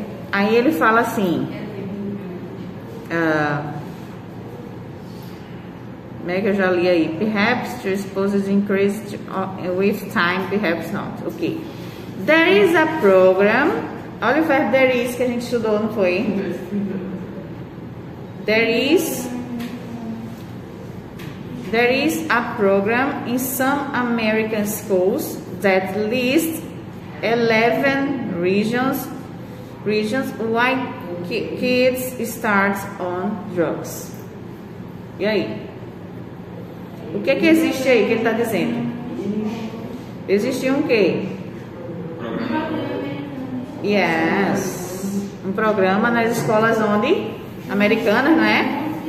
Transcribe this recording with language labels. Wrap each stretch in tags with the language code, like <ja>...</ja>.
<pt>Aí ele fala assim, que eu já li aí.</pt> <en>Perhaps your exposure increased with time, perhaps not. Ok. There is a program.</en> <pt>Olha o verbo there is que a gente estudou, não foi?</pt> <en>There is a program in some American schools that lists 11 regions why kids start on drugs.</en> <pt>E aí? O que existe aí que ele está dizendo? Existe um quê? Yes. Um programa nas escolas americanas, não é?</pt>